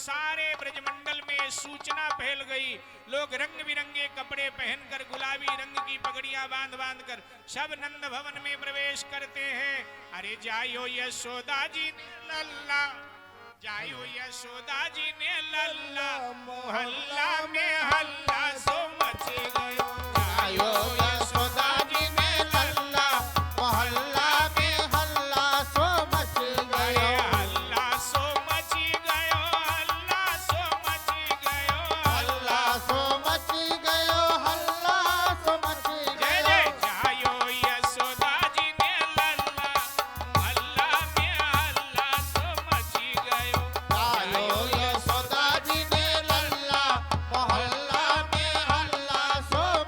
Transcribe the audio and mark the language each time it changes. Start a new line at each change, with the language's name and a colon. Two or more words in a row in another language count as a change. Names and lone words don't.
Hindi: सारे ब्रजमंडल में सूचना फैल गई। लोग रंग बिरंगे कपड़े पहनकर, गुलाबी रंग की पगड़ियां बांध बांध कर सब नंद भवन में प्रवेश करते हैं।
Braj: अरे जायो यशोदा जी ने लल्ला, जायो यशोदा जी ने लल्ला, मोहल्ला में हल्ला सो मच गयो। जायो यशोदा जी ने लल्ला, मोहल्ला में हल्ला सो मच गयो। हल्ला सो मच गयो, हल्ला सो मच गयो, हल्ला सो मच गयो, हल्ला सो मच जय गयो। जय जायो यशोदा जी ने लल्ला, मोहल्ला में हल्ला सो मच गयो। जायो यशोदा जी ने लल्ला, मोहल्ला में हल्ला सो